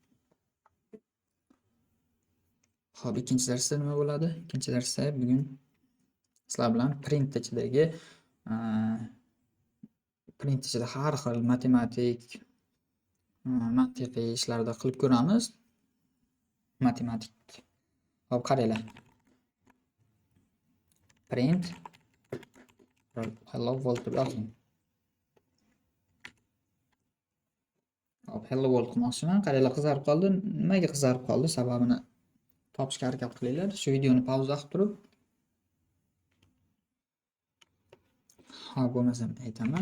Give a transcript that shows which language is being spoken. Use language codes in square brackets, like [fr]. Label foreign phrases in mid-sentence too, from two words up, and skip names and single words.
[uz] Xo'p, ikkinchi darsda nima bo'ladi? Ikkinchi darsda bugun sizlar bilan print ichidagi print ichida har xil matematik, mantiqiy ishlarda qilib ko'ramiz. Matematik. Xo'p, qaranglar. Print [en] hello world [uz] deb yozing. Hop, [en] hello world [uz] qilmoqchiman. Qaranglar, qizarib qoldi. Nimaga qizarib qoldi? Sababini topishga harakat qilinglar. Shu videoni pauza qilib turib. Ha, bo'lmasa aytaman.